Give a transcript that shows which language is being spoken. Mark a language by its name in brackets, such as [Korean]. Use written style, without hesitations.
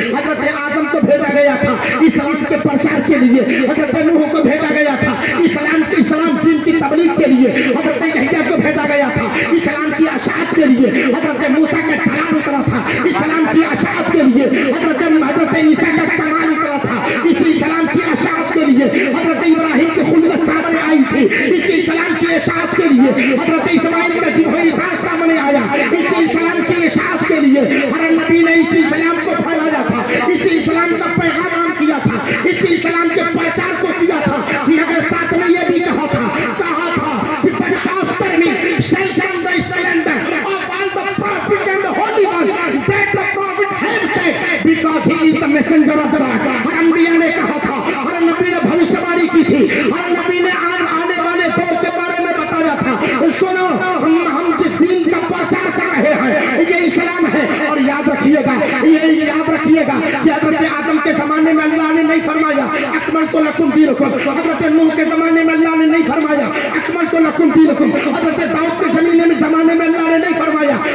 [Hindi] हजरत आदम को भेजा गया था इस्लाम के प्रचार के लिए, हजरत नूह को भेजा गया था इस्लाम दीन की तबलीग के लिए, हजरत यहया को भेजा गया था इस्लाम की अशाअत के लिए, हजरत मूसा का चलान उतरा था इस्लाम की अशाअत के लिए, हजरत ईसा का कमान उतरा था इसी इस्लाम की अशाअत के लिए, हजरत इब्राहिम की खुल्लत सामने आई थी इसी इस्लाम की अशाअत के लिए, हजरत इस्माइल का जिब्राइल सामने आया इसी इस्लाम की अशाअत के लिए। हर नबी ने इसी इस्लाम को फैलाया था, इसी इस्लाम का पैगाम किया था, इसी इस्लाम के प्रचार को किया था। मगर साथ में ये भी कहा था कि [English] but after me shall come the splendor of all the prophets and the holy one that the prophet have said because he is the messenger of God। [Hindi] हर अंबिया ने कहा था, हर नबी ने भविष्यवाणी की थी, हर नबी ने आने वाले दौर के बारे में बताया था। सुनो, हम जिस दीन का प्रचार कर रहे हैं ये इस्लाम है। और याद रखिएगा, ये याद रखिएगा कि हजरत आदम के जमाने में अल्लाह ने नहीं फरमाया [Arabic] अकमलतु लकुम दीनकुम, [Hindi] हजरत नूह के जमाने में अल्लाह ने नहीं फरमाया अकमलतु लकुम दीनकुम, हजरत दाऊद के जमाने में अल्लाह ने नहीं फरमाया